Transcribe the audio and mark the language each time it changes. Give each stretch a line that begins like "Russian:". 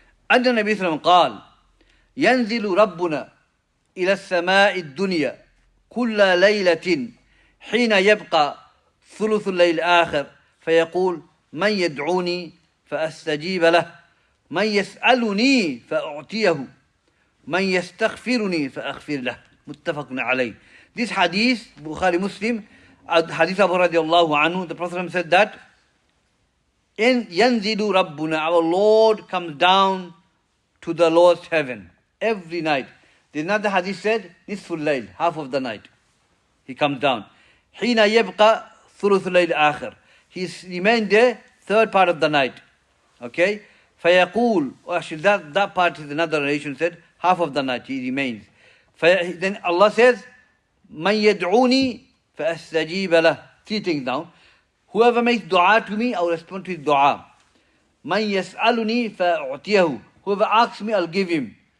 Arabic: أن النبي صلى الله عليه وسلم قال ينزل ربنا إلى السماء الدنيا كل ليلة حين يبقى ثلث الليل الآخر فيقول من يدعوني فأستجيب له من يسألني فأعطيه من يستغفرني فأغفر له متفق عليه.
English: This hadith, Bukhari Muslim, hadith Abu radiallahu anhu, the Prophet said that,
Arabic: يَنْزِلُ رَبُّنَا,
English: our Lord comes down to the lowest heaven every night. There's another hadith said,
Arabic: نِصْفُ اللَّيْل,
English: half of the night. He comes down.
Arabic: حِينَ يَبْقَى ثُلُثُ اللَّيْلِ آخر.
English: He remained there, third part of the night. Okay?
Arabic: فَيَقُول,
English: actually that part is another narration said, half of the night he remains. Then Allah says,
Arabic: مَنْ يَدْعُونِي فَأَسْتَجِيبَ لَهُ.
English: 3 things now. Whoever makes dua to me, I will respond to his dua.
Arabic: مَنْ يَسْأَلُنِي فَأُعْتِيَهُ.
English: Whoever asks me, I'll give him.